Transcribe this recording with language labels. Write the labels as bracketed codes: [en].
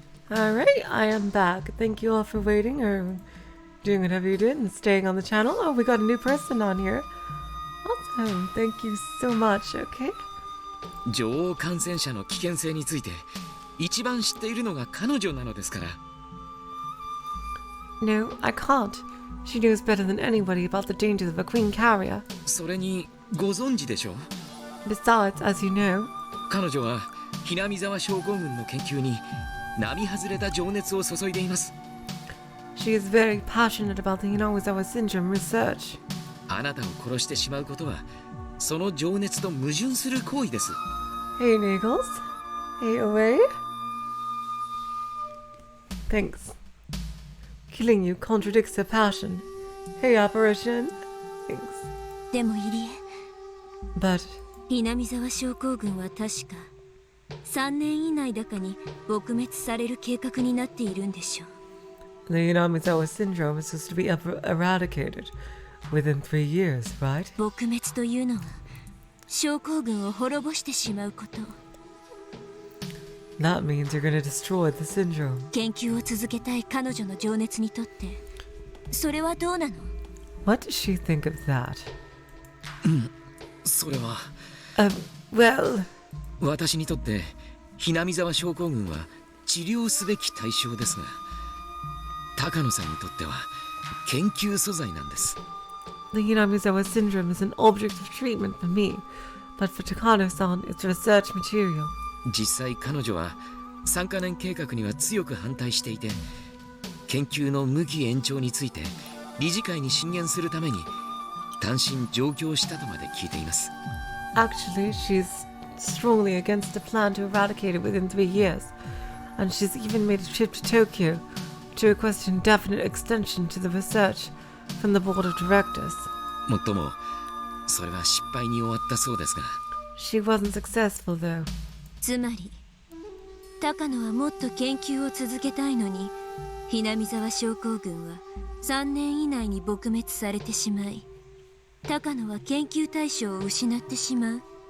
[en] Alright, I am back. Thank you all for waiting or doing whatever you did and staying on the channel. Oh, we got a new person on here. Awesome. Thank you so much. Okay. [ja] 女王感染者の危険性について一番知っているのが彼女なのですから。 [en] No, I can't. She knows better than anybody about the dangers of a queen carrier. [ja] それにご存知でしょう。 [en] Besides, as you know, [ja] 彼女はひなみ沢症候群の研究に並外れた情熱を注いでいます。 [en] she is very passionate about the Higurashi syndrome research. [ja] あなたを殺してしまうことはその情熱と矛盾する行為です。 [en] Hey, Nagels. Hey, away. Thanks. Killing you contradicts her passion. Hey, apparition. Thanks. [ja] でも入江 [en] But [ja] ひなみ沢症候群は確か3年以内だかに撲滅される計画になっているんでしょう。 [en] the Higurashi syndrome is supposed to be eradicated within 3 years, right? [ja] 撲滅というのは症候群を滅ぼしてしまうこと。 [en] That means you're gonna destroy the syndrome. [ja] 研究を続けたい彼女の情熱にとってそれはどうなの？ [en] What does she think of that? [ja] それは [en] Well, [ja] 私にとってひなみ沢症候群は治療すべき対象ですが、高野さんにとっては研究素材なんです。 [en] the Higurashi syndrome is an object of treatment for me, but for Takano-san, it's research material. [ja] 実際彼女は3カ年計画には強く反対していて、研究の無期延長について理事会に進言するために単身上京したとまで聞いています。 [en] Actually, she's strongly against a plan to eradicate it within 3 years, and she's even made a trip to Tokyo to request an indefinite extension to the research from the board of directors. [ja] もっともそれは失敗に終わったそうですが、 [en] She wasn't successful, though. [ja] つまり高野はもっと研究を続けたいのにひなみ沢症候群は3年以内に撲滅されてしまい、高野は研究対象を失ってしまう。